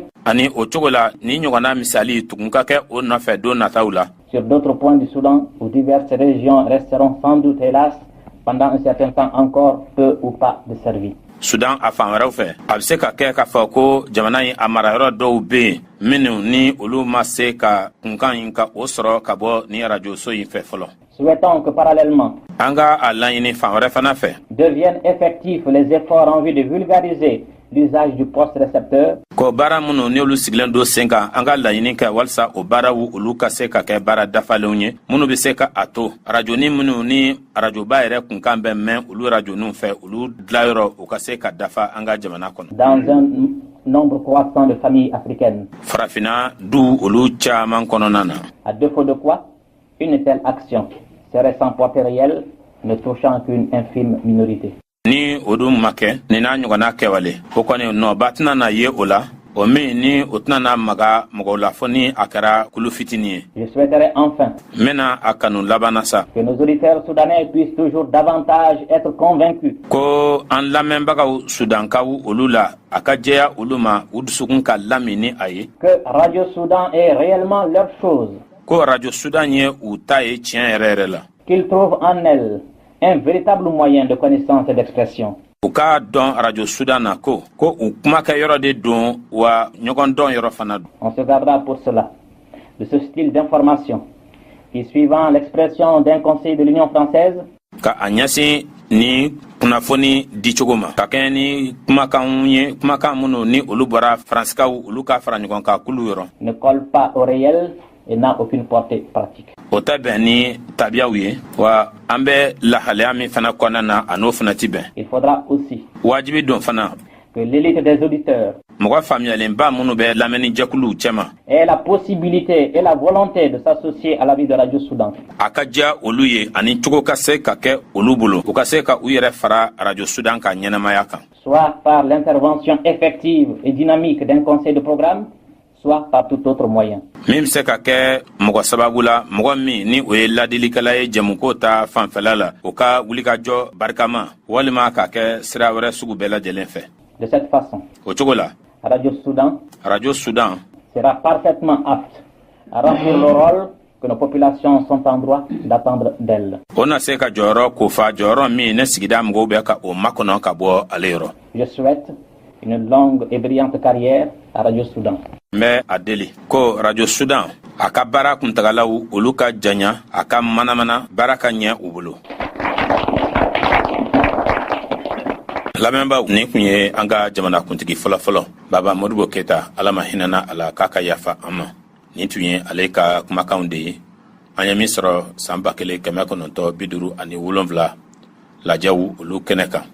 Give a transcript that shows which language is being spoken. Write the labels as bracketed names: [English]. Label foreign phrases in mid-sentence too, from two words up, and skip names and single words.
[Bambara] Ani o cogo la ni ɲɔgɔnna misali tugun ka kɛ o nɔfɛ don nataw la. [French] Sur d'autres points du Soudan où diverses régions resteront sans doute hélas pendant un certain temps encore peu ou pas desservies. [Bambara] Sudan a fan wɛrɛw fɛ a bɛ se ka kɛ k'a fɔ ko jamana in a marayɔrɔ dɔw bɛ yen minnu ni olu ma se ka kunkan in ka o sɔrɔ ka bɔ ni arajoso in fɛ fɔlɔ. [French] Souhaitons que parallèlement [Bambara] an ka a laɲini fan wɛrɛ fana fɛ [French] deviennent effectifs les efforts en vue de vulgariser l'usage du poste récepteur. [Bambara] Ko baara minnu ni olu sigilen don sen kan an ka laɲini kɛ walasa o baaraw olu ka se ka kɛ baara dafalenw ye minnu bɛ se ka a to arajoni minnu ni arajoba yɛrɛ kunkan bɛ mɛn olu arajoniw fɛ olu dilayɔrɔ u ka se ka dafa an ka jamana kɔnɔ. [French] Dans un nombre croissant de familles africaines. [Bambara] Farafina du olu caman kɔnɔna na. [French] À défaut de quoi, une telle action serait sans portée réelle, ne touchant qu'une infime minorité. [Bambara] Ni o dun ma kɛ ni n'a ɲɔgɔnna kɛwale o kɔni nɔba tɛna na ye o la o min ni o tɛna na maga mɔgɔw la fɔ ni a kɛra kulu fitinin ye. [French] Je souhaiterais enfin [Bambara] n bɛna a kanu laban na sa [French] que nos auditeurs soudanais puissent toujours davantage être convaincus [Bambara] ko an lamɛnbagaw sudankaw olu la a ka jɛya olu ma u dusukun ka lami ni a ye [French] que Radio Soudan est réellement leur chose, [Bambara] ko Radio Soudan ye u ta ye tiɲɛ yɛrɛ yɛrɛ la [French] qu'ils trouvent en elle un véritable moyen de connaissance et d'expression. [Bambara] u ka dɔn Radio Soudan na ko u kumakɛ yɔrɔ de don wa ɲɔgɔn dɔn yɔrɔ fana don. [French] On se gardera pour cela de ce style d'information qui, suivant l'expression d'un conseil de l'Union française, [Bambara] ka a ɲɛsin ni kunnafoni di cogo ma ka kɛɲɛ ni kumakanw ye kumakan minnu ni olu bɔra faransikaw olu ka fara ɲɔgɔn kan kulu yɔrɔ [French] ne colle pas au réel et n'a aucune portée pratique. [Bambara] o tɛ bɛn ni tabiyaw ye wa an bɛ lahalaya min fana kɔnɔna na a n'o fana ti bɛn. [French] Il faudra aussi [Bambara] wajibi don fana [French] que l'élite des auditeurs [Bambara] mɔgɔ faamuyalenba minnu bɛ lamɛnni jɛkuluw cɛma [French] ait la possibilité et la volonté de s'associer à la vie de Radio Soudan. [Bambara] a ka diya olu ye ani cogo ka se ka kɛ olu bolo u ka se ka u yɛrɛ fara Radio Soudan ka ɲɛnamaya kan. [French] Soit par l'intervention effective et dynamique d'un conseil de programme, soit par tout autre moyen. [Bambara] Min bɛ se ka kɛ mɔgɔ sababu la mɔgɔ min ni o ye ladilikɛla ye jɛmuko ta fanfɛla la o ka wulikajɔ barikama walima ka kɛ sira wɛrɛ sugu bɛɛ lajɛlen fɛ. [French] De cette façon, [Bambara] o cogo la Radio Soudan [French] sera parfaitement apte à remplir le rôle que nos populations sont en droit d'attendre d'elle. [Bambara] o na se ka jɔyɔrɔ kofa jɔyɔrɔ min ne sigida mɔgɔw bɛ ka o makɔnɔ ka bɔ ale yɔrɔ. [French] Je souhaite une longue et brillante carrière à Radio Soudan. [Bambara] n bɛ a deli ko Radio Soudan a ka baara kuntagalaw olu ka janya a ka manamana baara ka ɲɛ u bolo. lamɛnbaw nin kun ye an ka jamana kuntigi fɔlɔfɔlɔ baba modibo keta ala ma hinɛna a la k'a ka yafa an ma nin tun ye ale ka kumakanw de ye an ye min sɔrɔ san 1957 lajɛw olu kɛnɛ kan.